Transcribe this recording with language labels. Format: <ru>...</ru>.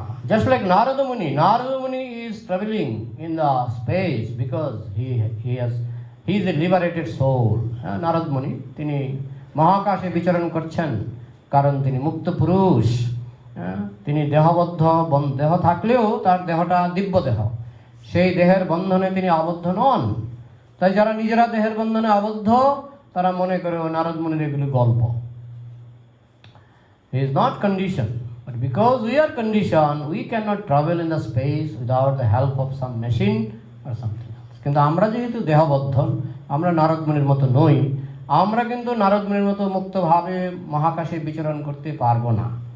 <en>Just like Narada Muni is traveling in the space because he is a liberated soul.</en> <bn>Narad Muni তিনি মহাকাশে বিচরণ করছেন কারণ তিনি মুক্ত পুরুষ। তিনি দেহবদ্ধ, দেহ থাকলেও তার দেহটা দিব্য দেহ, সেই দেহের বন্ধনে তিনি আবদ্ধ নন। তাই যারা নিজেরা দেহের বন্ধনে আবদ্ধ তারা মনে করে নারদ মুনির এগুলি গল্প।</bn> <en>He is not conditioned, but because we are conditioned, we cannot travel in the space without the help of some machine or something else.</en> <bn>কিন্তু আমরা যেহেতু দেহবদ্ধ, আমরা নারদ মুনির মতো নই, আমরা কিন্তু নারদ মুনির মতো মুক্তভাবে মহাকাশে বিচরণ করতে পারবো না।</bn>